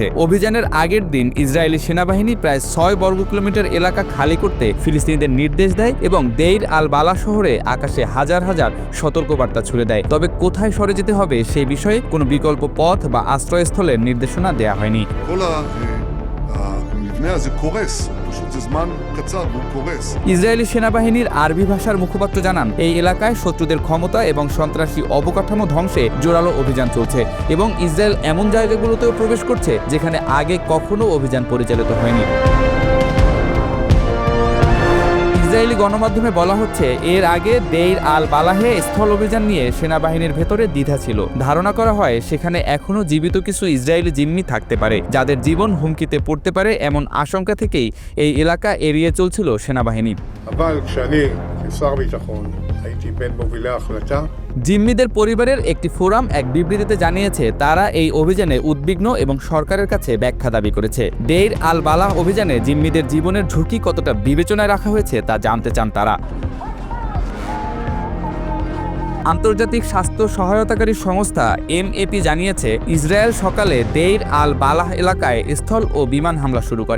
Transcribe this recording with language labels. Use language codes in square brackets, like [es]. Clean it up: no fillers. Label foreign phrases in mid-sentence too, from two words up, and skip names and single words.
[bn] অভিযানের আগের দিন ইসরায়েলি সেনাবাহিনী প্রায় ৬ বর্গ কিলোমিটার এলাকা খালি করতে ফিলিস্তিনিদের নির্দেশ দেয় এবং দেইর আল বালা শহরে আকাশে হাজার হাজার সতর্কবার্তা ছুড়ে দেয়। তবে কোথায় সরে যেতে হবে সেই বিষয়ে কোনো বিকল্প পথ বা আশ্রয়স্থলের নির্দেশনা দেওয়া হয়নি। [he] כל המבנה הזה קורס, פשוט זה זמן קצר והוא קורס. [bn] ইসরায়েলি সেনাবাহিনীর আরবি ভাষার মুখপাত্র জানান, এই এলাকায় শত্রুদের ক্ষমতা এবং সন্ত্রাসী অবকাঠামো ধ্বংসে জোরালো অভিযান চলছে এবং ইসরায়েল এমন জায়গাগুলোতেও প্রবেশ করছে যেখানে আগে কখনো অভিযান পরিচালিত হয়নি। ইসরায়েলি গণমাধ্যমে বলা হচ্ছে, এর আগে দেইর আল বালাহে স্থল অভিযান নিয়ে সেনাবাহিনীর ভেতরে দ্বিধা ছিল। ধারণা করা হয় সেখানে এখনও জীবিত কিছু ইসরায়েলি জিম্মি থাকতে পারে, যাদের জীবন হুমকিতে পড়তে পারে। এমন আশঙ্কা থেকেই এই এলাকা এড়িয়ে চলছিল সেনাবাহিনী। [he] אבל כשאני כשר ביטחון הייתי בין מובילי ההחלטה. [bn] জিম্মিদের পরিবারের একটি ফোরাম এক বিবৃতিতে জানিয়েছে, তারা এই অভিযানে উদ্বিগ্ন এবং সরকারের কাছে ব্যাখ্যা দাবি করেছে। দেইর আল বালা অভিযানে জিম্মিদের জীবনের ঝুঁকি কতটা বিবেচনায় রাখা হয়েছে তা জানতে চান তারা। আন্তর্জাতিক স্বাস্থ্য সহায়তাকারী সংস্থা MAP জানিয়েছে, ইসরায়েল সকালে দেইর আল বালাহ এলাকায় স্থল ও বিমান হামলা শুরু করে।